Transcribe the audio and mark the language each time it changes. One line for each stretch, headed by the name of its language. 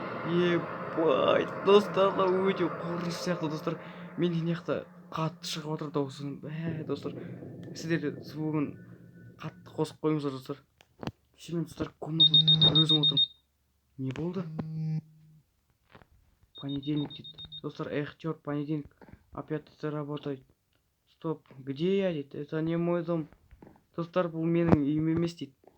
Kazakh: Ебай, достар, өте қорқынышты сияқты достар. Мен мына қатты шығып отыр дауысым. Достар, сіздер де звугын қатты қосып қойыңыздар достар. Мен достар комнатада өзім отырмын. Не болды? Понедельник дейді.
Russian: Достар, черт, понедельник опять это работает. Стоп, где я дейді? Это не мой дом.
Kazakh: Достар, бұл менің үйім емес дейді.